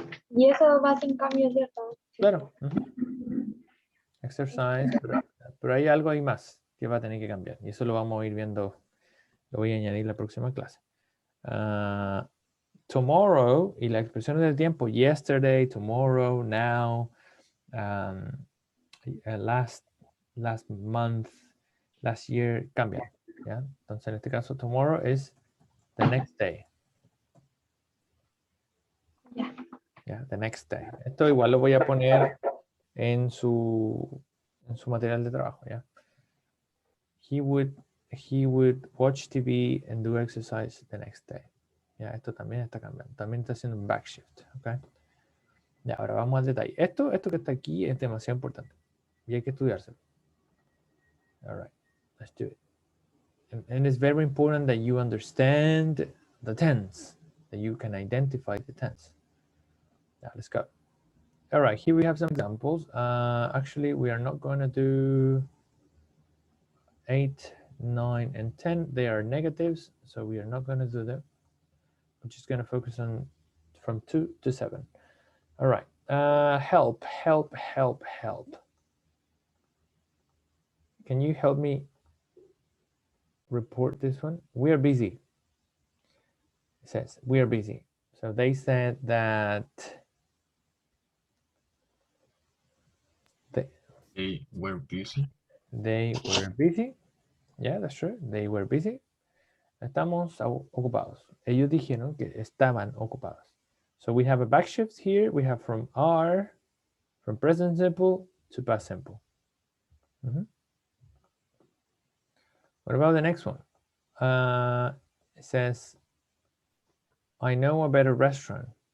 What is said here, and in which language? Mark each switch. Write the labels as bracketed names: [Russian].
[Spanish] Y eso va sin cambio, ¿cierto? Claro. Exercise. Pero hay algo ahí más que va a tener que cambiar. Y eso lo vamos a ir viendo. Lo voy a añadir en la próxima clase. Tomorrow y la expresión del tiempo. [English] Yesterday, tomorrow, now. Last month, last year, [Spanish] cambian. ¿Ya? Entonces, en este caso, tomorrow es [English] the next day. Yeah, the next day. [Spanish] Esto igual lo voy a poner en su material de trabajo. ¿Ya? [English] He would watch TV and do exercise the next day. [Spanish] Ya, esto también está cambiando. También está haciendo un backshift. ¿Okay? Ya, ahora vamos al detalle. Esto que está aquí es demasiado importante. Y hay que estudiárselo. [English] All right, let's do it. And it's very important that you understand the tense, that you can identify the tense. Now let's go. All right, here we have some examples. Actually, we are not going to do 8, 9, and 10. They are negatives, so we are not going to do them. I'm just going to focus on from 2 to 7. All right, help, help, help, help. Can you help me report this one? We are busy. It says we are busy. So they said that They were busy. they were busy. Yeah, that's true. They were busy. [Spanish] Estamos ocupados. Ellos dijeron que estaban ocupados. [English] So we have a back shift here. We have from are, from present simple to past simple. What about the next one? It says, I know a better restaurant.